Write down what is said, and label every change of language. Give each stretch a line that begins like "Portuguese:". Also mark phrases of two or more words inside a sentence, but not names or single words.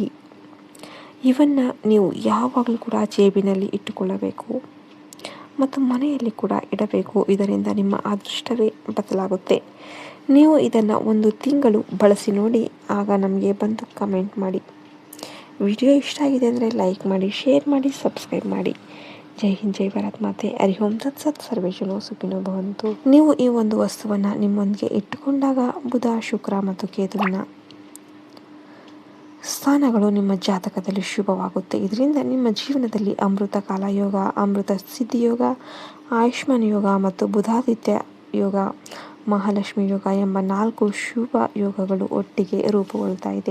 Kannada: ಇವನ್ನು ನೀವು ಯಾವಾಗಲೂ ಕೂಡ ಜೇಬಿನಲ್ಲಿ ಇಟ್ಟುಕೊಳ್ಳಬೇಕು ಮತ್ತು ಮನೆಯಲ್ಲಿ ಕೂಡ ಇಡಬೇಕು. ಇದರಿಂದ ನಿಮ್ಮ ಅದೃಷ್ಟವೇ ಬದಲಾಗುತ್ತೆ. ನೀವು ಇದನ್ನು 1 ತಿಂಗಳು ಬಳಸಿ ನೋಡಿ, ಆಗ ನಮಗೆ ಬಂದು ಕಮೆಂಟ್ ಮಾಡಿ. ವಿಡಿಯೋ ಇಷ್ಟ ಆಗಿದೆ ಅಂದರೆ ಲೈಕ್ ಮಾಡಿ, ಶೇರ್ ಮಾಡಿ, ಸಬ್ಸ್ಕ್ರೈಬ್ ಮಾಡಿ. ಜೈ ಹಿಂದ್, ಜೈ ಭಾರತ್ ಮಾತೆ.
Sanskrit: ಹರಿ ಓಂ ತತ್ಸತ್. ಸರ್ವೇ ಜನೋ ಸುಖಿನೋ ಭವಂತು.
Kannada: ನೀವು ಈ ಒಂದು ವಸ್ತುವನ್ನು ನಿಮ್ಮೊಂದಿಗೆ ಇಟ್ಟುಕೊಂಡಾಗ ಬುಧ, ಶುಕ್ರ ಮತ್ತು ಕೇತುವಿನ ಸ್ಥಾನಗಳು ನಿಮ್ಮ ಜಾತಕದಲ್ಲಿ ಶುಭವಾಗುತ್ತೆ. ಇದರಿಂದ ನಿಮ್ಮ ಜೀವನದಲ್ಲಿ ಅಮೃತ ಕಾಲ ಯೋಗ, ಅಮೃತ ಸಿದ್ಧಿ ಯೋಗ, ಆಯುಷ್ಮಾನ್ ಯೋಗ ಮತ್ತು ಬುಧಾದಿತ್ಯ ಯೋಗ, ಮಹಾಲಕ್ಷ್ಮಿ ಯೋಗ ಎಂಬ 4 ಶುಭ ಯೋಗಗಳು ಒಟ್ಟಿಗೆ ರೂಪುಗೊಳ್ತಾ ಇದೆ.